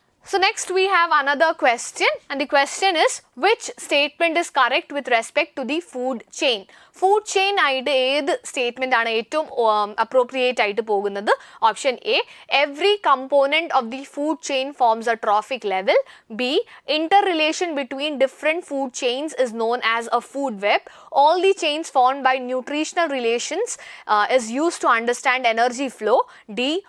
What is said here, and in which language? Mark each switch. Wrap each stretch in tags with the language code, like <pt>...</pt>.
<en>So next we have another question, and the question is which statement is correct with respect to the food chain?</en> <ml>Food chain ആയിട്ട് ഏത് statement ആണ് ഏറ്റവും appropriate ആയിട്ട് പോകുന്നത്?</ml> <en>Option A, every component of the food chain forms a trophic level. B, interrelation between different food chains is known as a food web. All the chains formed by nutritional relations is used to understand energy flow. D,</en>